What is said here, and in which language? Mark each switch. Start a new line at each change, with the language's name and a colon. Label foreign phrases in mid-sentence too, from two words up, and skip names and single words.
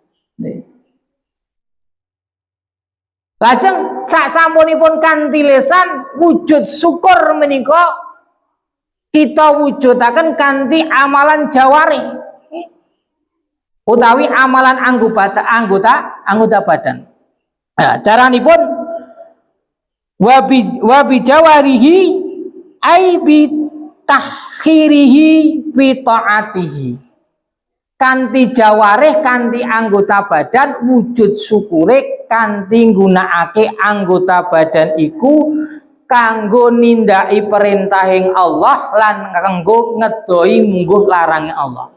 Javanese: Lajeng sak sampunipun kanthi lesan wujud syukur menika kita wujudaken kanthi amalan jawarih utawi amalan anggota badan. Nah, caranipun
Arabic: wabi jawarihi ay bi tahkhirihi bi taatihi.
Javanese: Kanthi jawarih, kanthi anggota badan wujud syukure kanthi nggunakake anggota badan iku kanggo nindaki perintahing Allah lan kanggo ngedoi mungguh laranging Allah.